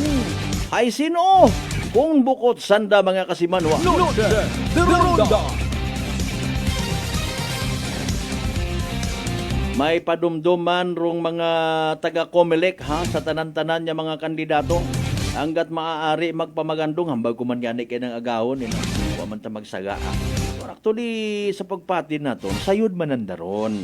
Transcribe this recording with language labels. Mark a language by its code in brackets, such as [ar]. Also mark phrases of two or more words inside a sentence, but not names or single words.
[akl] Ay sino? Kung bukod sanda mga kasimanwa. Noche de Ronda. May padumduman rong mga taga-Comelec sa tanan-tanan niya mga kandidato. Hanggat maaari magpamagandong hambag kuman yan kay ng agawon. Huwag man ta magsaga. Actually, sa pagpati naton, sayod manandaron.